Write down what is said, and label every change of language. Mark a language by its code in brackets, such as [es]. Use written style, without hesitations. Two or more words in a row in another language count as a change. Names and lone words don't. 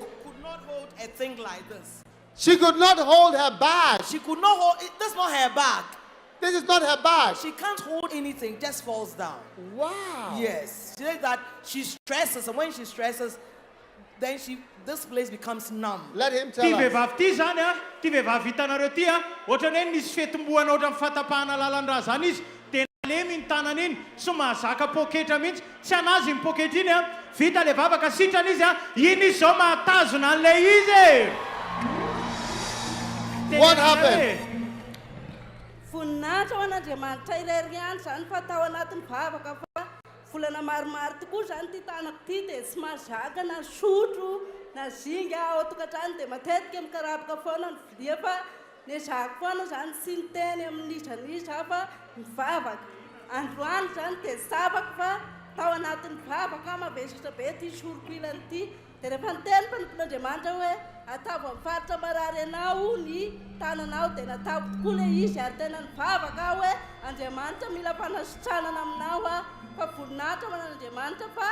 [en] Could not hold a thing like this. She could not hold her bag. She could not hold it. That's not her bag. This is not her bag. She can't hold anything, just falls down. Wow. Yes. She says that she stresses, and when she stresses, then this place becomes numb. Let him [mg] ty [en] tell us. [mg] vehivavy ty zany ty vehivavy hitanareo ty ohatrany hoe nisy fetim-boana ohatran'ny fatapahana lalan-draha zany izy dia nalemy ny tanany iny tsy mahazaka poketra mihitsy tsy anazy ny poketra iny vita le vavaka sitrany izy iny izy zao mahatazona an'ilay izy. [en] What happened? [mg] Voninahitra ho an'Andriamanitra irery ihany zany fa tao anatin'ny vavaka fa volana maromaro tokoa zany ty tanako ty dia tsy mahazaka na sotro na zinga ao tokantrano dia matetika mikarabaka foana ny vilia fa ny zako foana zany tsy niteny amin'izan'iza fa mivavaka androany zany dia sabaka fa tao anatin'ny vavaka mavesatra be ty soroko ilany ty dia rehefa niteny mpanompon'Andriamanitra hoe atavo amin'ny faritra marary anao ny tananao dia natao tokoa le izy ary tena nivavaka aho hoe Andriamanitra mila fanasitranana aminao fa voninahitra manan'Andriamanitra fa